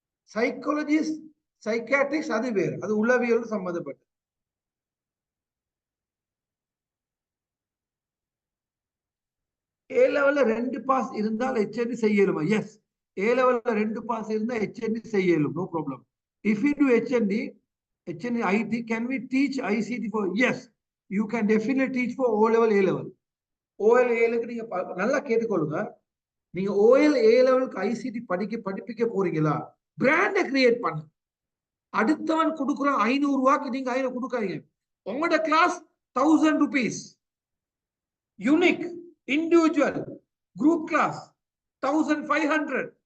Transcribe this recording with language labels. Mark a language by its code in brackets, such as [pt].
[ta] Psychologist, சைக்காட்ரிக்ஸ் அது வேறு, அது உளவியல் சம்பந்தப்பட்டது. A லெவல்ல 2 பாஸ் இருந்தால் HND செய்யலுமா? எஸ், A லெவல்ல 2 பாஸ் இருந்தா HND செய்யலும், [en] No problem. If you do HND HND IT, can we teach ICT for? Yes, you can definitely teach for O level, A level. [ta] OL A level நீங்க நல்லா கேட்டுக்கொள்ளுங்க. நீங்க OL A லெவலுக்கு ICT படிப்பிக்க போறீங்களா, பிராண்டை create பண்ணு. அடுத்தவன் கொடுக்குறான் 500 ரூபாய்க்கு நீங்க 500 கொடுக்காதீங்க. உங்களோட class 1000 rupees, unique, individual, group class 1500.